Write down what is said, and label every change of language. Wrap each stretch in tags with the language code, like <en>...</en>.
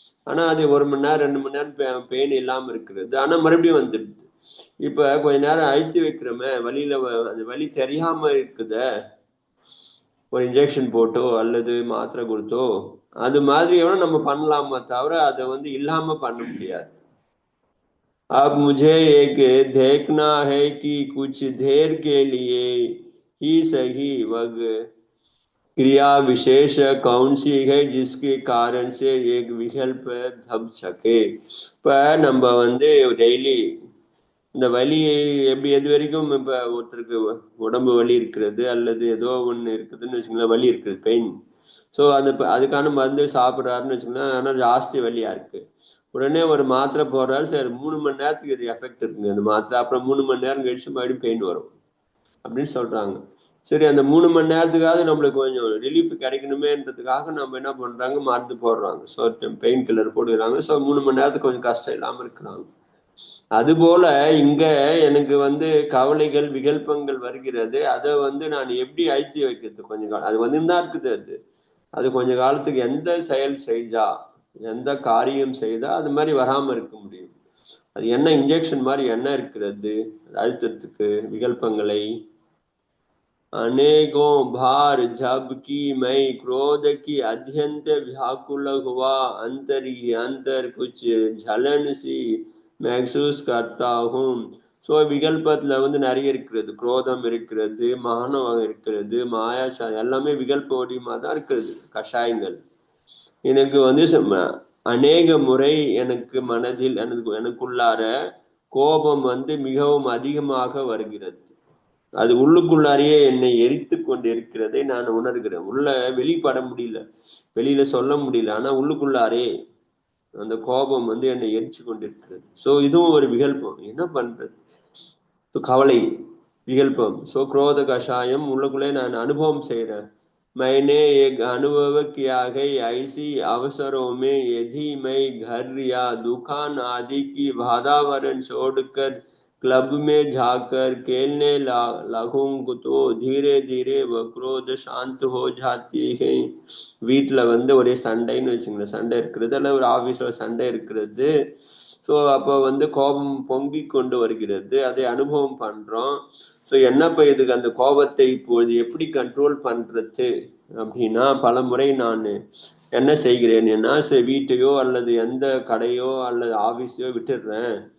<ta>ஆனா அது 1 மணி நேரம் 2 மணி நேரம் பெயின் இல்லாம இருக்கிறது, ஆனா மறுபடியும் வந்துடுது. இப்ப கொஞ்ச நேரம் அழுத்தி வைக்கிறோமே, வலியில அந்த வலி தெரியாம இருக்குத, ஒரு இன்ஜெக்ஷன் போட்டோ அல்லது மாத்திரை கொடுத்தோ அது மாதிரி நம்ம பண்ணலாமா தவிர அதை வந்து இல்லாம பண்ண முடியாது.</ta> <hi>अब मुझे एक देखना है कि कुछ देर के लिए ही सही वह क्रिया विशेष कौन सी है जिसके कारण से एक विकल्प दब सके.</hi> <ta>இப்ப நம்ம வந்து டெய்லி இந்த வலியை எப்படி எது வரைக்கும், இப்ப ஒருத்தருக்கு உடம்பு வலி இருக்கிறது அல்லது ஏதோ ஒண்ணு இருக்குதுன்னு வச்சுங்களேன், வலி இருக்குது, பெயின், ஸோ அதுக்கான மருந்து சாப்பிட்றாருன்னு வச்சுக்கோங்க, ஆனால் ஜாஸ்தி வலியா இருக்கு. உடனே ஒரு மாத்திரை போடுறாரு, சரி 3 மணி நேரத்துக்கு இது எஃபெக்ட் இருக்குங்க அந்த மாத்திரை, அப்புறம் 3 மணி நேரம் கழிச்சு மறுபடியும் பெயின் வரும் அப்படின்னு சொல்றாங்க. சரி, அந்த 3 மணி நேரத்துக்காவது நம்மளுக்கு கொஞ்சம் ரிலீஃப் கிடைக்கணுமேன்றதுக்காக நம்ம என்ன பண்றாங்க, மருந்து போடுறாங்க. ஸோ பெயின் கில்லர் போடுறாங்க. ஸோ 3 மணி நேரத்துக்கு கொஞ்சம் கஷ்டம் இல்லாம இருக்கிறாங்க. அதுபோல இங்க எனக்கு கவலைகள் விகல்பங்கள் வருகிறது. அதை நான் எப்படி அழுத்தி வைக்கிறது? கொஞ்சம் காலம் அது தான் இருக்குது. அது கொஞ்ச காலத்துக்கு எந்த செயல் செஞ்சா, எந்த காரியம் செய்தா அது மாதிரி வராம இருக்க முடியும்? அது என்ன இன்ஜெக்ஷன் மாதிரி என்ன இருக்கிறது அழுத்தத்துக்கு, விகல்பங்களை?</ta> <hi>अनेकों भार जब की मैं क्रोध की अत्यंत व्याकुल हुआ, अंतर ही अंतर कुछ झलन सी महसूस करता हूँ.</hi> <ta>ஸோ விகல்பத்துல நிறைய இருக்கிறது. குரோதம் இருக்கிறது, மானவம் இருக்கிறது, மாயா எல்லாமே விகல்ப வடிவமா தான் இருக்கிறது. கஷாயங்கள் எனக்கு அநேக முறை எனக்கு மனதில் எனக்குள்ளார கோபம் மிகவும் அதிகமாக வருகிறது. அது உள்ளுக்குள்ளாரையே என்னை எரித்து கொண்டு இருக்கிறதை நான் உணர்கிறேன். உள்ள வெளிப்பட முடியல, வெளியில சொல்ல முடியல, ஆனா உள்ளுக்குள்ளாரே அந்த கோபம் என்னை எரிச்சு கொண்டிருக்கிறது. ஸோ இதுவும் ஒரு விகல்பம். என்ன பண்றது? கவலை விகல்பம். ஸோ குரோத கஷாயம் உள்ளுக்குள்ளே நான் அனுபவம் செய்யறேன்.</ta> <hi>मैंने एक अनुभव किया है, ऐसी अवसरों में यदि मैं घर या दुकान आदि की वातावरण छोड़कर क्लब में जाकर खेलने लगूं तो धीरे धीरे वह क्रोध शांत हो जाती है.</hi> <ta>வீட்டில் ஒரே சண்டைன்னு வச்சுங்களேன், சண்டை இருக்கிறது, அல்ல ஒரு ஆஃபீஸில் சண்டை இருக்கிறது. ஸோ அப்போ கோபம் பொங்கி கொண்டு வருகிறது, அதை அனுபவம் பண்றோம். ஸோ என்னப்ப இதுக்கு அந்த கோபத்தை இப்பொழுது எப்படி கண்ட்ரோல் பண்றது அப்படின்னா, பல முறை நான் என்ன செய்கிறேன்னா, வீட்டையோ அல்லது எந்த கடையோ அல்லது ஆஃபீஸையோ விட்டுடுறேன்.</ta>